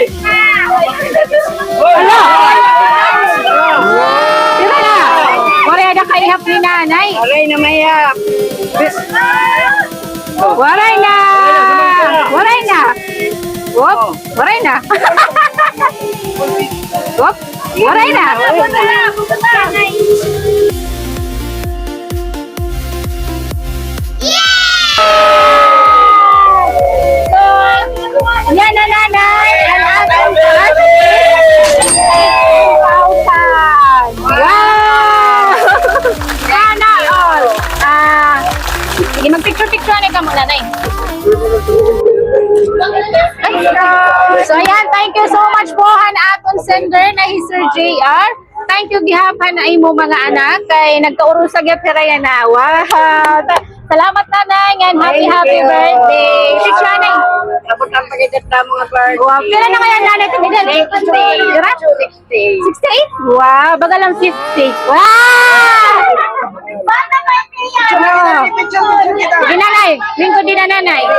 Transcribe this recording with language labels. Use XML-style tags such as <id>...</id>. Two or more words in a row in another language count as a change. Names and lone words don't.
<war>Hello! Tira na! Wala na kaihap ni nanay. Aray na mayap. Waray na! Waray na! Wop! Waray na! Wop! Waray na! Yan na nanay! Ang ating Wow!</war> <tl>Sana all! Sige, mag-picture-picture na ka muna, nay. Ay! So ayan,</tl> <en>thank you so much</en> <war>po han aton sender na si Sir JR.</war> <en>Thank you</en> <war>gihapon na imo mga anak kay nagkaurusag gyud piraya na. Wow. Salamat nanay</war> <en>and happy birthday.</en> <war>Si Chanay. Tapos ang pagigat na mga birthday. Wow, pila na kaya nanay ito edad? 60. 68? Wow, baga lang 50. Wow! Sige nanay, lingkod din na nanay.</war>